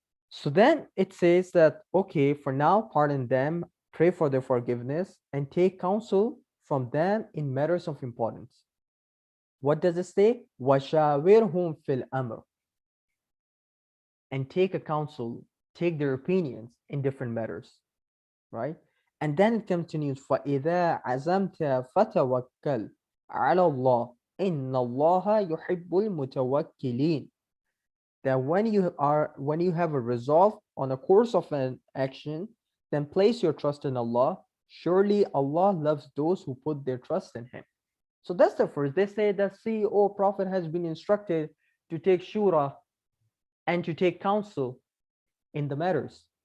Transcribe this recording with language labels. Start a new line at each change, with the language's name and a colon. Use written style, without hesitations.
English: So then it says that, okay, for now, pardon them, pray for their forgiveness, and take counsel from them in matters of importance. What does it say?
Arabic: وَشَاوِرْهُمْ فِي الْأَمْرِ.
English: and take a counsel, take their opinions in different matters, right? And then it continues,
Arabic: فَإِذَا عَزَمْتَ فَتَوَكَّلْ عَلَى اللَّهِ إِنَّ اللَّهَ يُحِبُّ الْمُتَوَكِّلِينَ.
English: That when you have a resolve on a course of an action, then place your trust in Allah. Surely Allah loves those who put their trust in Him. So that's the first. They say that CEO Prophet has been instructed to take shura and to take counsel in the matters.